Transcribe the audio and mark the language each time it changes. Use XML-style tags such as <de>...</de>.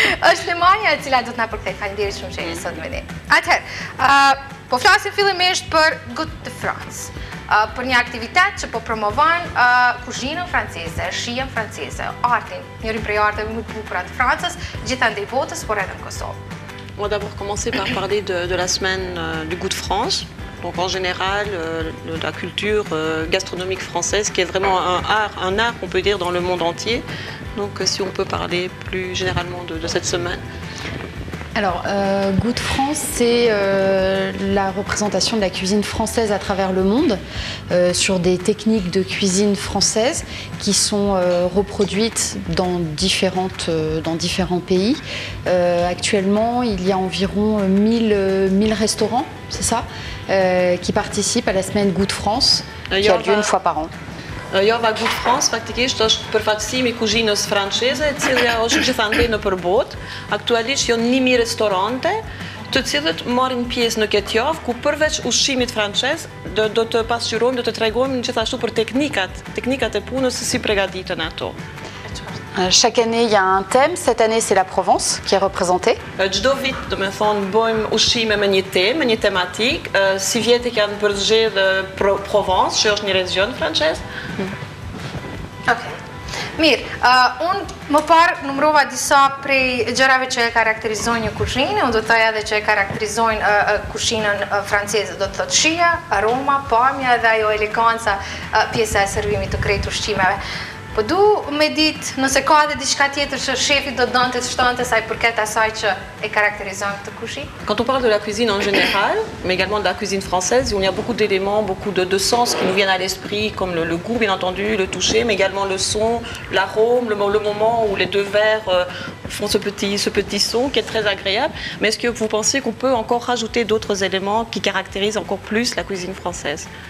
<sq>Është Lemania e cila do të na përkthej. Faleminderit shumë që jeni sot me ne. Atëherë, po flasim fillimisht për Good de France. Për një aktivitet që po promovon kuzhinën franceze, shijen franceze, artin, njërin prej arteve më të bukura të Francës, gjithandej botës, por edhe në Kosovë.</sq> <fr>On va d'abord commencer par parler de la semaine du goût de France. Donc en général, la culture gastronomique française, qui est vraiment un art qu'on peut dire dans le monde entier. Donc si on peut parler plus généralement de cette semaine. Alors, Goût de France, c'est la représentation de la cuisine française à travers le monde, sur des techniques de cuisine française qui sont reproduites dans différents pays. Actuellement, il y a environ 1000 restaurants, c'est ça, qui participent à la semaine Goût de France, qui a lieu une fois par an.</fr> <sq>Java Good France faktikisht është përfaqësimi i kuzhinës franceze, e cila është gjithandej nëpër botë. Aktualisht janë 1000 restorante, të cilët marrin pjesë në këtë javë, ku përveç ushqimit francez, do të pasqyrojmë, do të tregojmë gjithashtu për teknikat e punës, si përgatiten ato.</sq> <fr>Chaque année, il y a un thème. Cette année, c'est la Provence qui est représentée.</fr> <sq>Çdo vit, do të thonë, bëjmë ushqime me një temë, me një tematik. Si vjetë kanë përzgjedhur Provence, që është një region francez. Okej. Mirë, unë më parë numrova disa prej gjërave që e karakterizojnë një kuzhinë, unë do të thoja edhe që e karakterizojnë kuzhinën franceze, do të thotë shija, aroma, pamja dhe ajo eleganca, pjesa e servimit të krejt ushqimeve. Po du me ditë nëse ka edhe diçka tjetër që shefi do donte të shtonte sa i përket asaj që e caractérise këtë kuzhinë.</sq> <fr>Quand on parle de la cuisine en général, mais également de la cuisine française, il y a beaucoup d'éléments, beaucoup de sens qui nous viennent à l'esprit, comme le goût bien entendu, le toucher, mais également le son, l'arôme, le moment où les deux verres font ce petit son qui est très agréable. Mais est-ce que vous pensez qu'on peut encore rajouter d'autres éléments qui caractérisent encore plus la cuisine française?</fr>